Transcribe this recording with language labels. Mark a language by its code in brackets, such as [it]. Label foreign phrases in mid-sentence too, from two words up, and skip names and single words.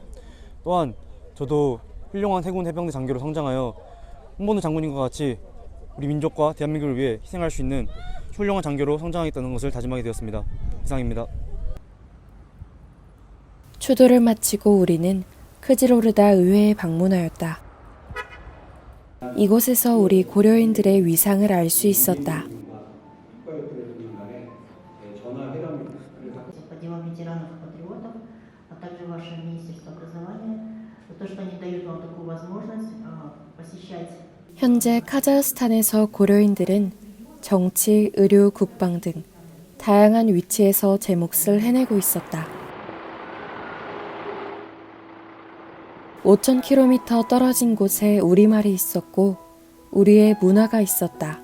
[ko] 또한 저도 훌륭한 해군 해병대 장교로 성장하여 홍범도 장군님과 같이 우리 민족과 대한민국을 위해 희생할 수 있는 훌륭한 장교로 성장하겠다는 것을 다짐하게 되었습니다. 이상입니다. 추도를 마치고 우리는 크지로르다 의회에 방문하였다. 이곳에서 우리 고려인들의 위상을 알 수 있었다. [ru] по делам ветеранов и патриотов, а также ваше Министерство образования, за то, что они дают вам такую возможность посещать. [ko] 현재 카자흐스탄에서 고려인들은 정치, 의료, 국방 등 다양한 위치에서 제 몫을 해내고 있었다. 5,000km 떨어진 곳에 우리말이 있었고 우리의 문화가 있었다.